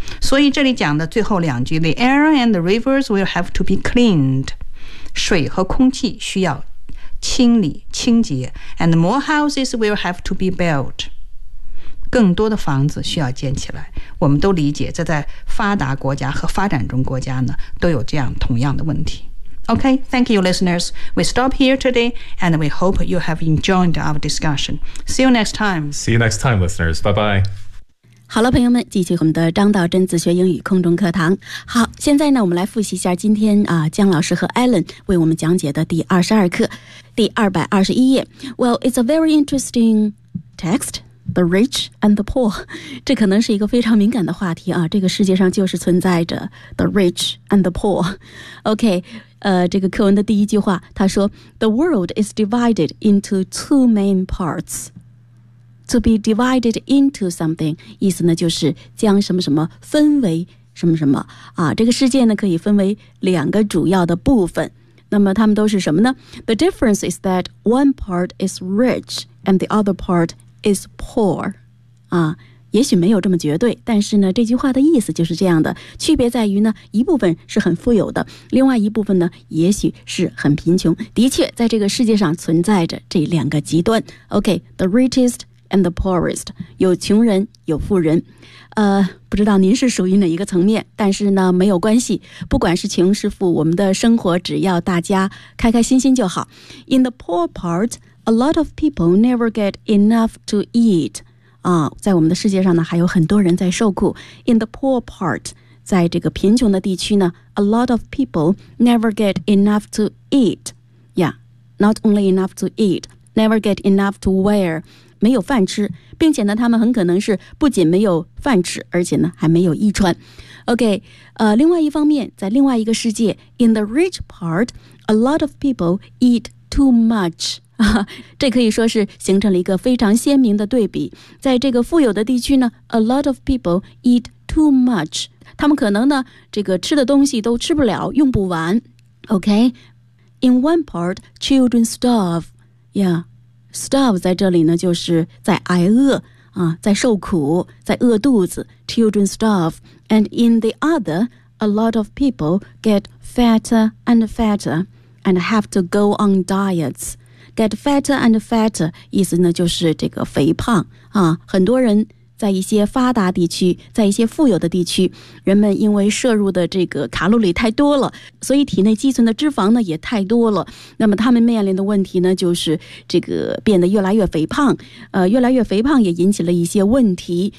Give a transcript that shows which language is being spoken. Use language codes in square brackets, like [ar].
[zh] 所以这里讲的最后两句， [en] The air and the rivers will have to be cleaned， [zh] 水和空气需要清理清洁。 [en] And more houses will have to be built， [zh] 更多的房子需要建起来。我们都理解这在发达国家和发展中国家呢都有这样同样的问题。 [en] OK， thank you listeners， we stop here today and we hope you have enjoyed our discussion。 See you next time。 See you next time listeners， bye bye。 [zh] 好了朋友们，继续我们的张道真自学英语空中课堂。好，现在呢我们来复习一下今天啊姜老师和 Alan 为我们讲解的第22课第221页。 [en] Well, it's a very interesting text, the rich and the poor。 [zh] 这可能是一个非常敏感的话题啊，这个世界上就是存在着 [en] the rich and the poor。 [zh] OK， 这个课文的第一句话他说 [en] The world is divided into two main partsTo be divided into something， [zh] 意思呢就是将什么什么分为什么什么啊，这个世界呢可以分为两个主要的部分。那么它们都是什么呢？ [en] The difference is that one part is rich and the other part is poor。 [zh] 啊，也许没有这么绝对，但是呢这句话的意思就是这样的，区别在于呢一部分是很富有的，另外一部分呢也许是很贫穷。的确在这个世界上存在着这两个极端。 [en] OK， the richestand the poorest， [zh] 有穷人有富人。不知道您是属于哪一个层面，但是呢没有关系，不管是穷是富，我们的生活只要大家开开心心就好。 [en] In the poor part, a lot of people never get enough to eat。 [zh] 在我们的世界上呢还有很多人在受苦。 [en] In the poor part, [zh] 在这个贫穷的地区呢 [en] a lot of people never get enough to eat。 Yeah, not only enough to eat, never get enough to wear， [zh] 没有饭吃，并且呢他们很可能是不仅没有饭吃，而且呢还没有衣穿。 [en] OK， [zh] 另外一方面在另外一个世界 [en] In the rich part a lot of people eat too much。 [zh] 这可以说是形成了一个非常鲜明的对比。在这个富有的地区呢 [en] a lot of people eat too much， [zh] 他们可能呢这个吃的东西都吃不了用不完。 [en] OK， in one part children starve， [zh] Yeah, starve 在这里呢，就是在挨饿啊，在受苦，在饿肚子。 [en] Children starve, and in the other, a lot of people get fatter and fatter, and have to go on diets. Get fatter and fatter, [zh] 意思呢就是这个肥胖啊。很多人在一些发达地区，在一些富有的地区，人们因为摄入的这个卡路里太多了，所以体内积存的脂肪呢也太多了。那么他们面临的问题呢，就是这个变得越来越肥胖，越来越肥胖也引起了一些问题。